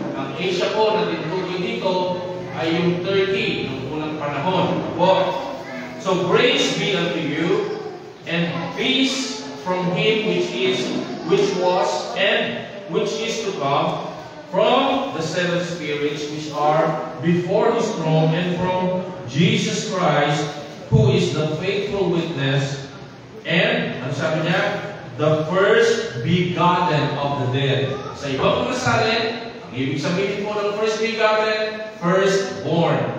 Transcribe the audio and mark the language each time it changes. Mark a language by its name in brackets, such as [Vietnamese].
[Filipino] Ang Asia po na tinutukoy dito ay yung Turkey, noong unang panahon. Po. [English] So, grace be unto you, and peace from Him which was, and which is to come, from the 7 spirits which are before His throne, and from Jesus Christ, who is the faithful witness, and, [Filipino] ano sabi niya? [English] The first begotten of the dead. [Filipino] Sa ibang mga salin, ang ibig sabihin po ng first begotten, firstborn.